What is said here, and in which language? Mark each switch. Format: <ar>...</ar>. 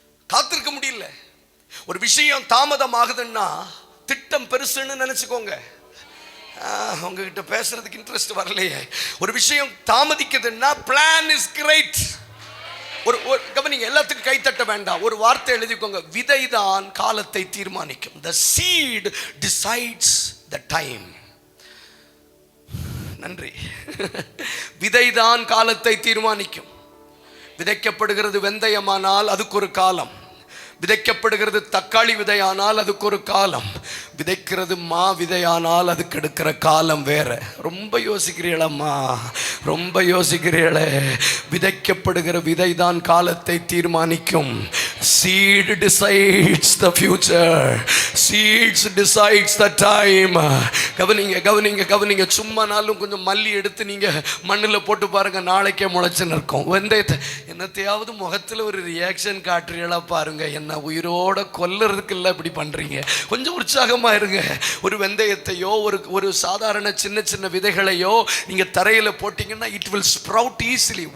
<ta>காத்திருக்க முடியல. ஒரு விஷயம் தாமதமாகுதுன்னா திட்டம் பெருசுன்னு நினைச்சுக்கோங்க. உங்ககிட்ட பேசுறதுக்கு இன்ட்ரெஸ்ட் வரலையே. ஒரு விஷயம் தாமதிக்குதுன்னா</ta> <en>Plan is great.</en> <ta>ஒரு கவனிங்க, எல்லாத்துக்கும் கைத்தட்ட வேண்டாம். ஒரு வார்த்தை எழுதிக்கோங்க, விதைதான் காலத்தை தீர்மானிக்கும்.</ta> <en>The seed decides the time.</en> <ta>நன்றி. விதைதான் காலத்தை தீர்மானிக்கும். விதைக்கப்படுகிறது வெந்தயமானால் அதுக்கு ஒரு காலம், விதைக்கப்படுகிறது தக்காளி விதையானால் அதுக்கு ஒரு காலம், விதைக்கிறது மா விதையானால் அதுக்கு எடுக்கிற காலம் வேற. ரொம்ப யோசிக்கிறீங்களம்மா, ரொம்ப யோசிக்கிறீங்களே. விதைக்கப்படுகிற விதைதான் காலத்தை தீர்மானிக்கும்.</ta> <en>Seed decides the future. Seeds decides the time.</en> <ta>கவனிங்க கவனிங்க கவனிங்க. சும்மானாலும் கொஞ்சம் மல்லி எடுத்து நீங்க மண்ணில் போட்டு பாருங்க, நாளைக்கே முளைச்சு நிற்கும். வெந்தயத்தை என்னத்தையாவது முகத்தில் ஒரு ரியாக்ஷன் காட்டுறீங்களா பாருங்க. என்ன உயிரோட கொல்லுறதுக்கு இல்லை இப்படி பண்றீங்க? கொஞ்சம் உற்சாகமா இருங்க. ஒரு வெந்தயத்தையோ ஒரு சாதாரண சின்ன சின்ன விதைகளையோ நீங்க தரையில போட்டீங்கன்னா</ta> <en>It will sprout easily.</en>